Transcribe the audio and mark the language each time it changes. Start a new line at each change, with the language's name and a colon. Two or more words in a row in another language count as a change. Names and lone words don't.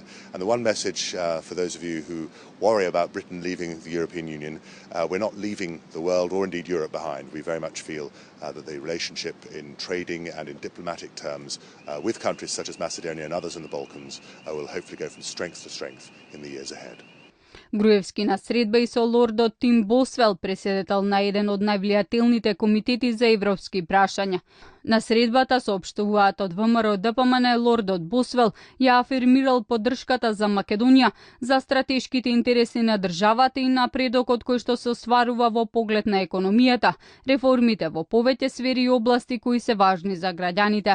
English: And the one message for those of you who worry about Britain leaving the European Union, we're not leaving the world or indeed Europe behind. We very much feel that the relationship in trading and in diplomatic terms with countries such as Macedonia and others in the Balkans will hopefully go from strength to strength in the years ahead.
Macedonian: Груевски на средба и со лордот Тим Босвел, преседател на еден од највлијателните комитети за европски прашања. На средбата соопштуваат од ВМРО ДПМН, лордот Босвел ја афирмирал поддршката за Македонија за стратешките интереси на државата и напредокот кој што се остварува во поглед на економијата, реформите во повеќе сфери и области кои се важни за граѓаните.